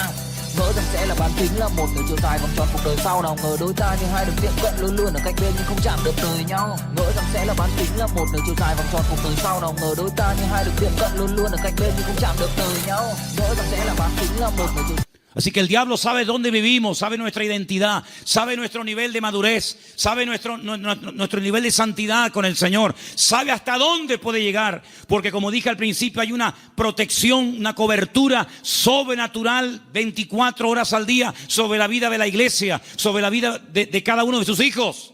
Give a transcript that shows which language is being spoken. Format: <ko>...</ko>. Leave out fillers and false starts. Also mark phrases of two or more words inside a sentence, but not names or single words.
<vi>Ngỡ rằng sẽ là bán kính, là một nửa chiều dài vòng tròn cuộc đời sau. Nào ngờ đôi ta như hai đường tiệm cận luôn luôn ở cạnh bên nhưng không chạm được đời nhau. Ngỡ rằng sẽ là bán kính, là một nửa chiều dài vòng tròn cuộc đời sau. Nào ngờ đôi ta như hai đường tiệm cận luôn luôn ở cạnh bên nhưng không chạm được đời nhau. Ngỡ rằng sẽ là bán kính, là một nửa chiều.</vi> <es>Así que el diablo sabe dónde vivimos, sabe nuestra identidad, sabe nuestro nivel de madurez, sabe nuestro nivel de santidad con el Señor, sabe hasta dónde puede llegar, porque como dije al principio hay una protección, una cobertura sobrenatural 24 horas al día sobre la vida de la iglesia, sobre la vida de cada uno de sus hijos.</es>